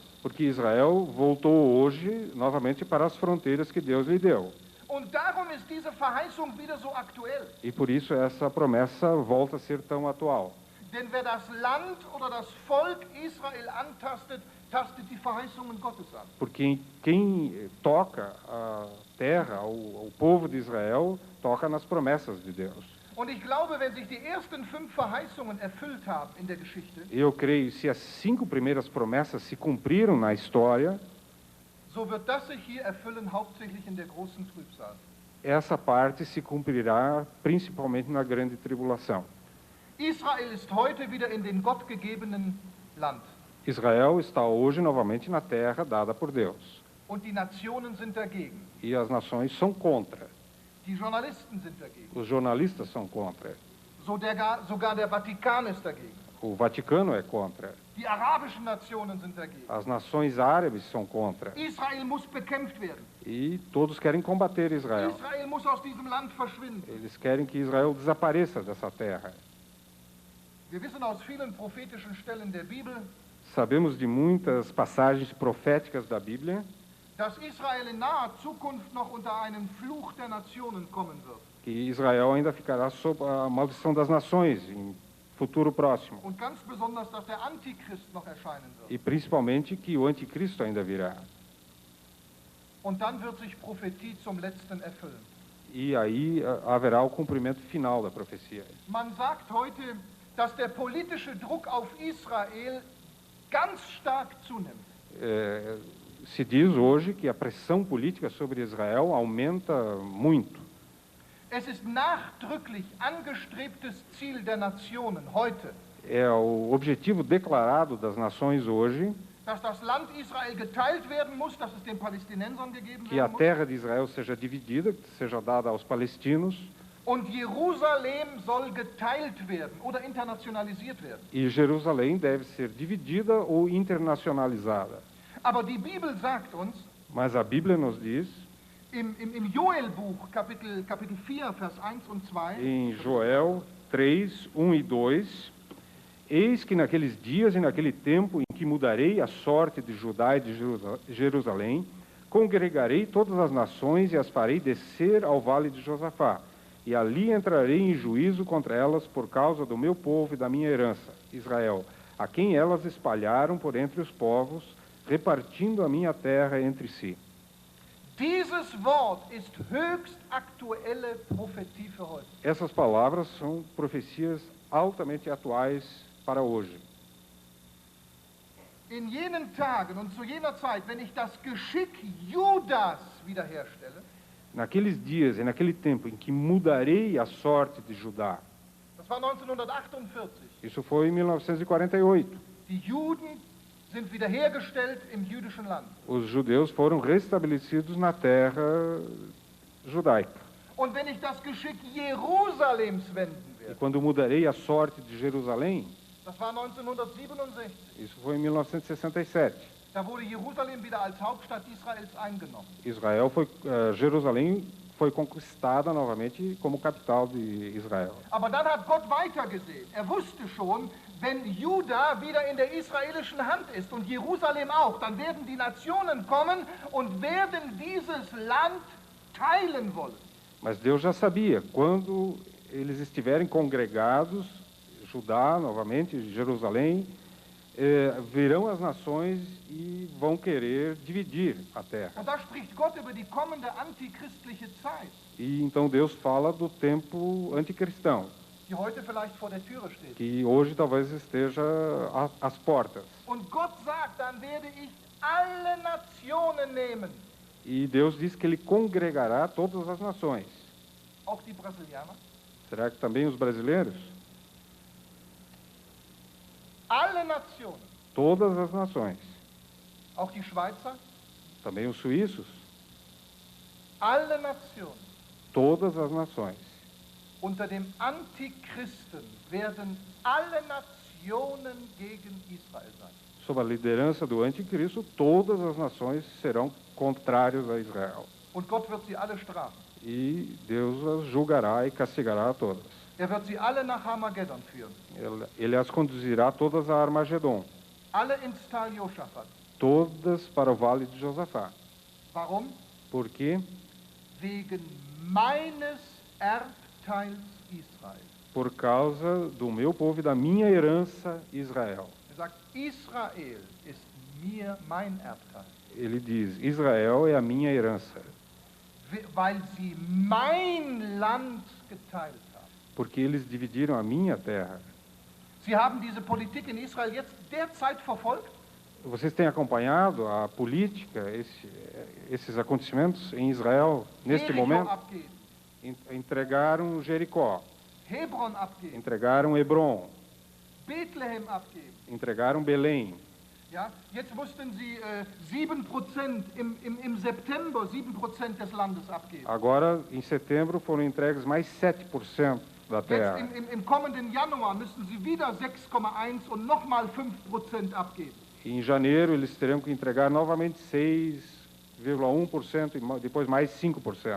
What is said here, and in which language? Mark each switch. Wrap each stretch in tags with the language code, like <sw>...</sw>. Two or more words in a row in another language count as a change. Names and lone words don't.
<pt>Porque Israel voltou hoje novamente para as fronteiras que Deus lhe deu.</pt> <de>Und darum ist diese Verheißung wieder so aktuell.</de> <pt>E por isso essa promessa volta a ser tão atual.</pt> <de>Denn wer das Land oder das Volk Israel antastet, tastet die Verheißungen Gottes an.</de> <pt>Porque quem toca a terra, ao povo de Israel, toca nas promessas de Deus.</pt> <de>Und ich glaube, wenn sich die ersten 5 Verheißungen erfüllt haben in der Geschichte,</de> <pt>Eu creio, se as 5 primeiras promessas se cumpriram na história,</pt> <de>so wird das sich hier erfüllen, hauptsächlich in der großen Trübsal.</de> <pt>essa parte se cumprirá principalmente na grande tribulação.</pt> <de>Israel ist heute wieder in den gottgegebenen Land.</de> <pt>Israel está hoje novamente na terra dada por Deus.</pt> <de>Und die Nationen sind dagegen.</de> <pt>E as nações são contra.</pt> <de>Die Journalisten sind dagegen.</de> <pt>Os jornalistas são contra.</pt> <de>Sogar der Vatikan ist dagegen.</de> <pt>O Vaticano é contra.</pt> <de>Die arabischen Nationen sind dagegen.</de> <pt>As nações árabes são contra.</pt> <de>Israel muss bekämpft werden.</de> <pt>E todos querem combater Israel.</pt> <de>Israel muss aus diesem Land verschwinden.</de> <pt>Eles querem que Israel desapareça dessa terra.</pt> <de>Wir wissen aus vielen prophetischen Stellen der Bibel,</de> <pt>Sabemos de muitas passagens proféticas da Bíblia</pt> <de>dass Israel in naher Zukunft noch unter einen Fluch der Nationen kommen wird.</de> <pt>que Israel ainda ficará sob a maldição das nações em futuro próximo.</pt> <de>Und ganz besonders, dass der Antichrist noch erscheinen wird.</de> <pt>E principalmente que o anticristo ainda virá.</pt> <de>Und dann wird sich Prophetie zum Letzten erfüllen.</de> <pt>E aí haverá o cumprimento final da profecia.</pt> <de>Man sagt heute, dass der politische Druck auf Israel ganz stark zunimmt.</de> <pt>Se diz hoje que a pressão política sobre Israel aumenta muito.</pt> <de>Es ist nachdrücklich angestrebtes Ziel der Nationen heute,</de> <pt>É o objetivo declarado das nações hoje</pt> <de>dass das Land Israel geteilt werden muss, dass es den Palästinensern gegeben</de> <pt>que a</pt> <de>werden muss.</de> <pt>terra de Israel seja dividida, que seja dada aos palestinos,</pt> <de>Und Jerusalem soll geteilt werden oder internationalisiert werden.</de> <pt>e Jerusalém deve ser dividida ou internacionalizada.</pt> <de>Aber die Bibel sagt uns,</de> <pt>Mas a Bíblia nos diz,</pt> <de>im Joelbuch, Kapitel 4, Vers 1 und 2,</de> <pt>em Joel 3, 1 e 2, eis que naqueles dias e naquele tempo em que mudarei a sorte de Judá e de Jerusalém, congregarei todas as nações e as farei descer ao vale de Josafá, e ali entrarei em juízo contra elas por causa do meu povo e da minha herança, Israel, a quem elas espalharam por entre os povos, repartindo a minha terra entre si.</pt> <de>Dieses Wort ist höchst aktuelle Prophetie für heute.</de> <pt>Essas palavras são profecias altamente atuais para hoje.</pt> <de>In jenen Tagen und zu jener Zeit, wenn ich das Geschick Judas wiederherstelle,</de> <pt>Naqueles dias e naquele tempo em que mudarei a sorte de Judá,</pt> <de>das war 1948,</de> <pt>isso foi em 1948.</pt> <de>die Juden sind wiederhergestellt im jüdischen Land.</de> <pt>Os judeus foram restabelecidos na terra judaica.</pt> <de>Und wenn ich das Geschick Jerusalems wenden</de> <pt>E</pt> <de>werde,</de> <pt>quando mudarei a sorte de Jerusalém,</pt> <de>das war 1967,</de> <pt>isso foi em 1967.</pt> <de>da wurde Jerusalem wieder als Hauptstadt Israels eingenommen.</de> <pt>Jerusalém foi conquistada novamente como capital de Israel.</pt> <de>Aber dann hat Gott weitergesehen. Er wusste schon, wenn Juda wieder in der israelischen Hand ist und Jerusalem auch, dann werden die Nationen kommen und werden dieses Land teilen wollen.</de> <pt>Mas Deus já sabia, quando eles estiverem congregados, Judá novamente, Jerusalém, virão as nações e vão querer dividir a terra.</pt> <de>Und da spricht Gott über die kommende antichristliche Zeit,</de> <pt>E então Deus fala do tempo anticristão,</pt> <de>die heute vielleicht vor der Türe steht.</de> <pt>que hoje talvez esteja às portas.</pt> <de>Und Gott sagt, dann werde ich alle Nationen nehmen,</de> <pt>E Deus diz que ele congregará todas as nações.</pt> <de>auch die Brasilianer,</de> <pt>Será que também os brasileiros?</pt> <de>alle Nationen,</de> <pt>Todas as nações.</pt> <de>auch die Schweizer,</de> <pt>Também os suíços?</pt> <de>alle Nationen.</de> <pt>Todas as nações.</pt> <de>Unter dem Antichristen werden alle Nationen gegen Israel sein.</de> <pt>Sob a liderança do anticristo, todas as nações serão contrárias a Israel.</pt> <de>Und Gott wird sie alle strafen.</de> <pt>E Deus as julgará e castigará a todas.</pt> <de>Er wird sie alle nach Armageddon führen.</de> <pt>Ele as conduzirá todas a Armagedon,</pt> <de>Alle ins Tal Josaphat.</de> <pt>todas para o vale de Josafá.</pt> <de>Warum?</de> <pt>Por quê?</pt> <de>Wegen meines Erbteils Israel.</de> <pt>Por causa do meu povo e da minha herança Israel.</pt> <de>Er sagt, Israel ist mir mein Erbteil.</de> <pt>Ele diz, Israel é a minha herança,</pt> <de>Weil sie mein Land geteilt haben.</de> <pt>porque eles dividiram a minha terra.</pt> <de>Sie haben diese Politik in Israel jetzt derzeit verfolgt.</de> <pt>Vocês têm acompanhado a política, esses acontecimentos em Israel, neste Jericho momento?</pt> <de>abgeben,</de> <pt>Entregaram Jericó,</pt> <de>Hebron abgeben,</de> <pt>entregaram Hebron,</pt> <de>Bethlehem abgeben.</de> <pt>entregaram Belém.</pt> <de>Ja, jetzt mussten sie 7% im September 7% des Landes abgeben.</de> <pt>Agora, em setembro, foram entregues mais 7% da</pt> <de>Jetzt</de> <pt>terra.</pt> <de>im kommenden Januar müssen sie wieder 6,1 und nochmal 5% abgeben.</de> <pt>E em janeiro, eles terão que entregar novamente 6,1% e depois mais 5%.</pt>